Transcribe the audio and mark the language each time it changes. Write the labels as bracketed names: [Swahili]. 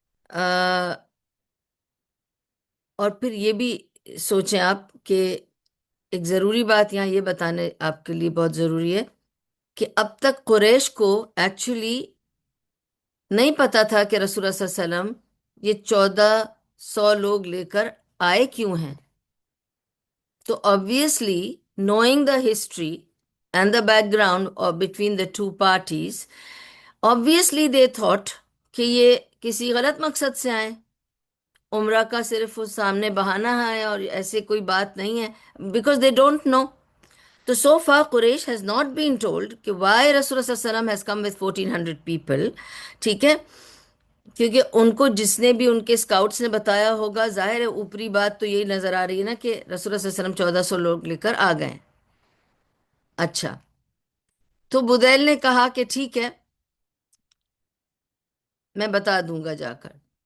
[Hindi] अ, और फिर ये भी सोचें आप कि एक ज़रूरी बात यहाँ ये बताने आपके लिए बहुत ज़रूरी है कि अब तक कुरैश को एक्चुअली नहीं पता था कि रसूलुल्लाह सल्लल्लाहु अलैहि वसल्लम ये 1400 लोग लेकर आए क्यों हैं। [English] तो obviously, knowing the history and the background of between the two parties, obviously they thought [Hindi] कि ये किसी गलत मकसद से आए। उम्रा का सिर्फ वो सामने बहाना है और ऐसे कोई बात नहीं है, [English] Because they don't know. तो so far Quraysh has not been told कि why Rasulullah sallallahu alaihi wasallam has come with 1400 people, [Hindi] ठीक है। क्योंकि उनको जिसने भी उनके स्काउट्स ने बताया होगा, जाहिर है ऊपरी बात तो यही नजर आ रही है ना कि रसूलुल्लाह सल्लल्लाहु अलैहि वसल्लम 1400 लोग लेकर आ गए। अच्छा, तो बुदैल ने कहा कि ठीक है, मैं बता दूंगा जाकर।